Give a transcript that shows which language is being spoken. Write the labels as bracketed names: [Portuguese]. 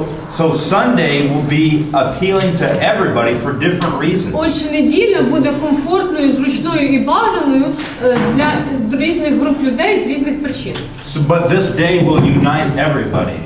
[English] So Sunday will be appealing to everybody for different reasons. [Ukrainian] Отже, неділя буде комфортною, зручною і бажаною для різних груп людей з різних причин. [English] But this day will unite everybody.